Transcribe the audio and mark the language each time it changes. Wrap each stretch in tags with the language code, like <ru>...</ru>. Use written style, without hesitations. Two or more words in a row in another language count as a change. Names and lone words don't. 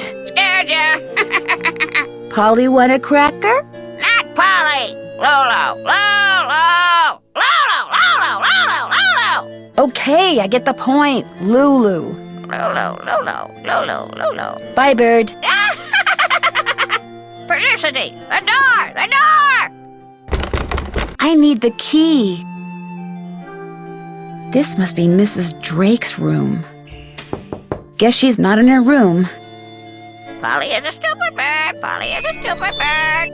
<en>Scared ya? Polly want a cracker? Not Polly! Lolo! Lolo! Lolo! Lolo! Lolo! Lolo! Okay, I get the point. Lulu. Lolo! Lolo! Lolo! Lolo! Bye, bird. Felicity! The door! The door! I need the key. This must be Mrs. Drake's room. Guess she's not in her room. Polly is a stupid bird! Polly is a stupid bird!</en>